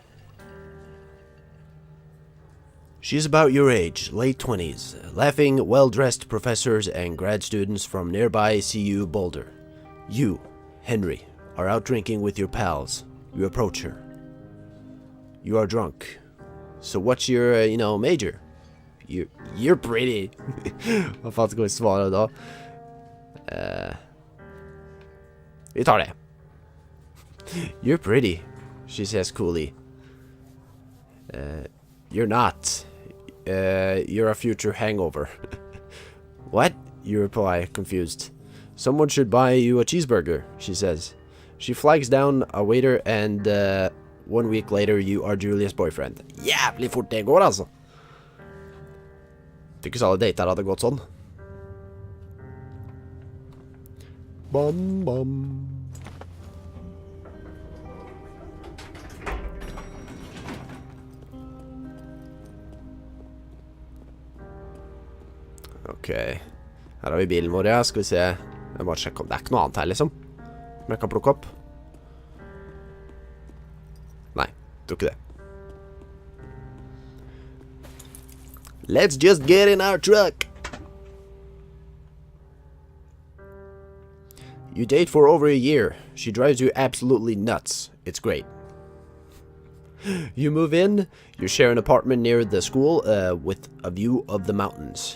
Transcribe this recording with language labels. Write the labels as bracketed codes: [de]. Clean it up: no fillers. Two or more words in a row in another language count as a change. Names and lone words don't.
[en] She's about your age, late 20s, laughing, well-dressed professors and grad students from nearby CU Boulder. You, Henry, are out drinking with your pals. You approach her. You are drunk. So what's your, major? You're pretty. [no] Hva faen skal vi svare da? Vi tar det. [en] You're pretty, she says coolly. You're not. You're a future hangover. What? You reply, confused. Someone should buy you a cheeseburger, she says. She flags down a waiter and 1 week later you are Julias boyfriend. [no] Jævlig fort det går, altså. Tykker ikke så alle dater hadde gått sånn. Bam, bam. Ok, her har vi bilen vår, ja. Skal vi se. Jeg bare sjekke om det ikke noe annet her, liksom. Som jeg kan plukke opp. Nei, tror ikke det. [en] Let's just get in our truck. You date for over a year. She drives you absolutely nuts. It's great. You move in, you share an apartment near the school with a view of the mountains.